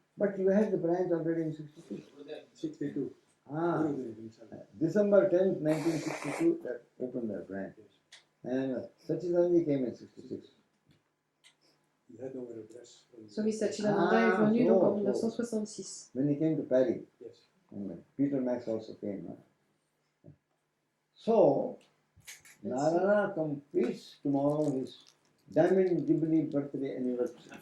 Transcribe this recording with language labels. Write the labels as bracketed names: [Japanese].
[English] But you had the branch already in 62. 62. Ah, December 10th, 1962, that opened that branch. And Sachidananda came in 66. He had no address. [French] Swami Chidananda est venu donc en 1966. [English] When he came to Paris. Yes. And Peter Max also came. So, Narayana completes tomorrow his Diamond Jubilee birthday anniversary.